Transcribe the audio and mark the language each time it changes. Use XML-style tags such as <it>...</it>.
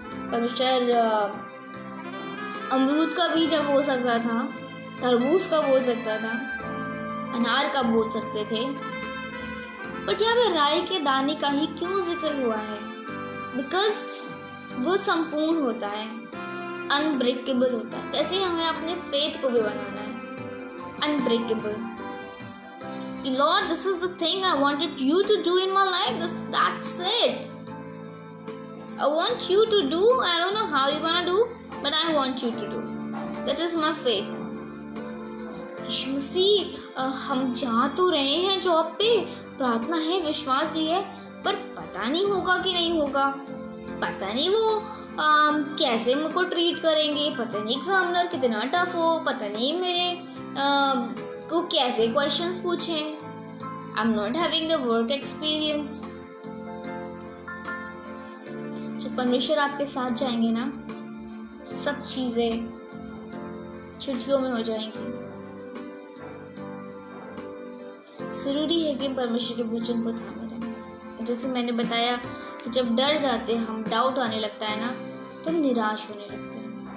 <hi>परमेश्वर अमरूद का बीज अब बो सकता था, तरबूज का बो सकता था, अनार का बो सकते थे, बट यहाँ पे राई के दाने का ही क्यों जिक्र हुआ है? बिकॉज वो संपूर्ण होता है, अनब्रेकेबल होता है। वैसे हमें अपने फेथ को भी बनाना है unbreakable.</hi> <en>Lord, this is the thing I wanted you to do in my life. That's it. I want you to do. I don't know how you're gonna do, but I want you to do. That is my faith.</en> <hi>यीशु मसीह, हम जा तो रहे हैं job पे, प्रार्थना है, विश्वास भी है, पर पता नहीं होगा कि नहीं होगा, पता नहीं वो कैसे मुझको ट्रीट करेंगे, पता नहीं एग्जामिनर कितना टफ हो, पता नहीं मेरे को कैसे क्वेश्चंस पूछें।</hi> <en>I'm not having the work experience.</en> <hi>जब परमेश्वर आपके साथ जाएंगे ना, सब चीजें चुटकियों में हो जाएंगी। जरूरी है कि परमेश्वर के वचन को थामे रहें। जैसे मैंने बताया कि जब डर जाते हैं हम, डाउट आने लगता है ना, तो हम निराश होने लगते हैं,</hi>